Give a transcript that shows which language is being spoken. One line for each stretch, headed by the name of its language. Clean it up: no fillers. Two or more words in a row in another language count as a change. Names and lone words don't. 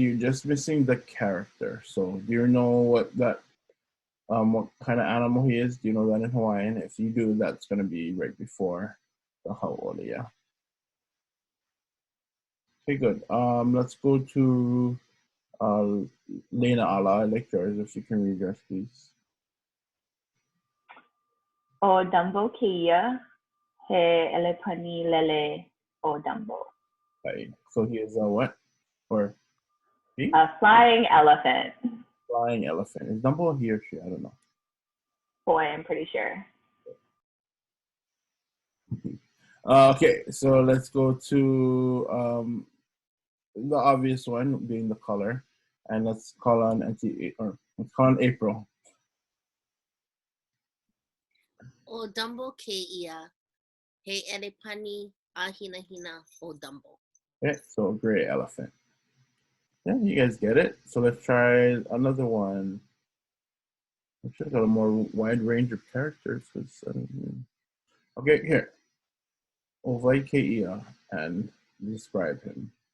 English: You're just missing the character. So do you know what that what kind of animal he is? Do you know that in Hawaiian? If you do, that's gonna be right before the hau'oli, yeah. Okay, good. Let's go to Lena Ala. I like yours. If you can read yours, please.
Hawaiian: O Dumbo Keia, he elepani lele o Dumbo.
English: Right. So he is a what? Or he? A flying elephant. Flying elephant. Is Dumbo he or she? I don't know. Boy, I'm pretty sure. Okay, so let's go to the obvious one being the color, and let's call on April.
Hawaiian: O Dumbo Keia, he elepani ahinahina o Dumbo.
English: Okay, so gray elephant. Yeah, you guys get it. So let's try another one. I should have got a more wide range of characters. Okay, here.
Hawaiian: Ovai Keia,
English: and describe him.